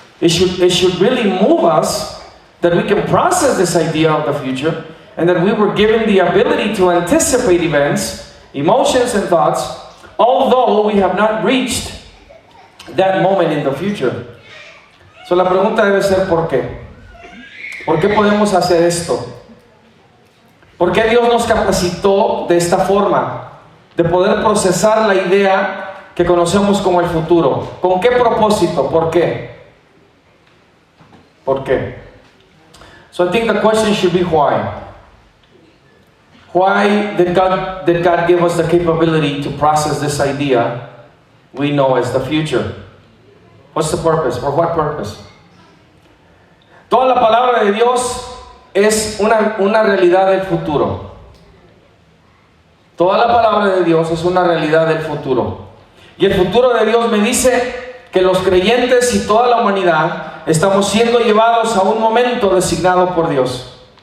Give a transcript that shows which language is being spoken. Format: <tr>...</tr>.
<en>It should really move us that we can process this idea of the future and that we were given the ability to anticipate events, emotions and thoughts, although we have not reached that moment in the future.</en> <es>So la pregunta debe ser ¿por qué? ¿Por qué podemos hacer esto? ¿Por qué Dios nos capacitó de esta forma? De poder procesar la idea que conocemos como el futuro. ¿Con qué propósito? ¿Por qué? ¿Por qué?</es> <en>So I think the question should be why. Why did God give us the capability to process this idea we know as the future? What's the purpose? For what purpose?</en> <es>Toda la palabra de Dios es una realidad del futuro. Toda la palabra de Dios es una realidad del futuro. Y el futuro de Dios me dice que los creyentes y toda la humanidad estamos siendo llevados a un momento designado por Dios.</es>